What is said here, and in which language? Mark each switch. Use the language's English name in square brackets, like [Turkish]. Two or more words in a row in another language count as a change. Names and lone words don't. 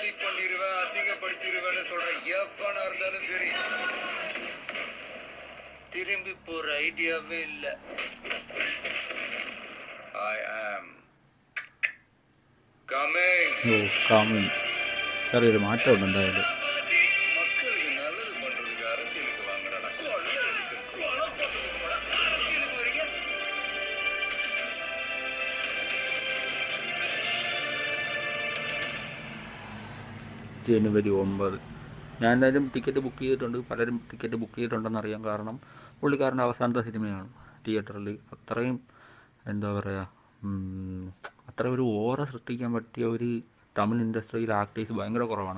[Tamil] திரும்பி போற ஐடியாவே இல்ல. [English] I am coming. [Malayalam] ഓ കമ്മിങ്. ചെറിയൊരു മാറ്റമുണ്ട് എന്തായാലും. [Tamil] மக்களுக்கு நல்லது பண்றதுக்கு அரசியலுக்கு வாங்குறடா. அரசியலுக்கு வரீங்க? [Malayalam] ജനുവരി 9 ഞാൻ എന്തായാലും ടിക്കറ്റ് ബുക്ക് ചെയ്തിട്ടുണ്ട്. പലരും ടിക്കറ്റ് ബുക്ക് ചെയ്തിട്ടുണ്ടെന്നറിയാം. കാരണം പുള്ളിക്കാരൻ്റെ അവസാനത്തെ സിനിമയാണ് തിയേറ്ററിൽ. അത്രയും എന്താ പറയുക, അത്രയും ഒരു ഓറ സൃഷ്ടിക്കാൻ പറ്റിയ ഒരു തമിഴ് ഇൻഡസ്ട്രിയിൽ ആക്ടേഴ്സ് ഭയങ്കര കുറവാണ്.